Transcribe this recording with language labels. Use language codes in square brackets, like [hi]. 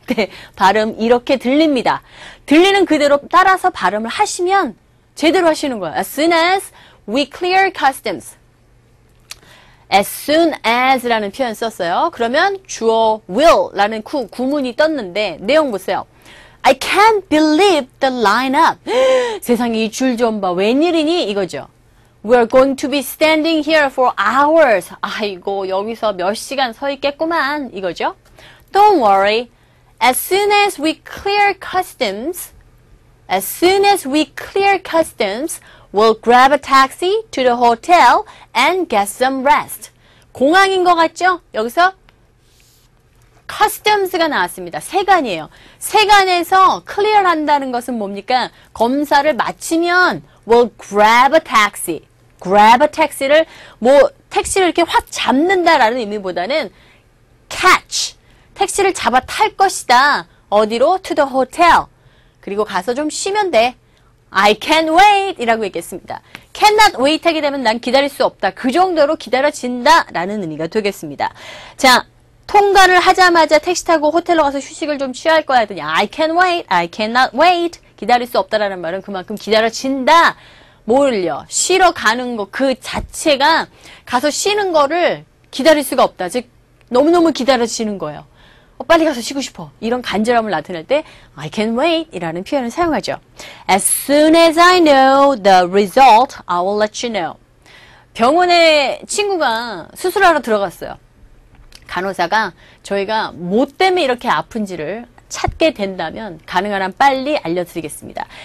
[ko] 네, 발음 이렇게 들립니다. 들리는 그대로 따라서 발음을 하시면 제대로 하시는 거예요. [en] As soon as we clear customs. [ko] As soon as 라는 표현 썼어요. 그러면 주어 will 라는 구문이 떴는데 내용 보세요. [en] I can't believe the lineup. [ko] 세상에 이 줄 좀 봐. 웬일이니? 이거죠. [en] We're going to be standing here for hours. [ko] 아이고 여기서 몇 시간 서 있겠구만. 이거죠. [en] Don't worry. As soon as we clear customs, As soon as we clear customs, we'll grab a taxi to the hotel and get some rest. [ko] 공항인 것 같죠? 여기서 customs가 나왔습니다. 세관이에요. 세관에서 clear 한다는 것은 뭡니까? 검사를 마치면 [en] we'll grab a taxi. [ko] grab a taxi를 뭐 택시를 이렇게 확 잡는다라는 의미보다는 catch. 택시를 잡아 탈 것이다. 어디로? [en] To the hotel. [ko] 그리고 가서 좀 쉬면 돼. [en] I can't wait [ko] 이라고 얘기했습니다. cannot wait 하게 되면 난 기다릴 수 없다. 그 정도로 기다려진다 라는 의미가 되겠습니다. 자, 통과를 하자마자 택시 타고 호텔로 가서 휴식을 좀 취할 거야 했더니 [en] I can't wait, I cannot wait. [ko] 기다릴 수 없다라는 말은 그만큼 기다려진다. 뭐를요? 쉬러 가는 거 그 자체가 가서 쉬는 거를 기다릴 수가 없다. 즉 너무너무 기다려지는 거예요. 빨리 가서 쉬고 싶어. 이런 간절함을 나타낼 때 [en] I can't wait [ko] 이라는 표현을 사용하죠. [en] As soon as I know the result, I will let you know. [ko] 병원에 친구가 수술하러 들어갔어요. 간호사가 저희가 뭐 때문에 이렇게 아픈지를 찾게 된다면 가능한 한 빨리 알려드리겠습니다.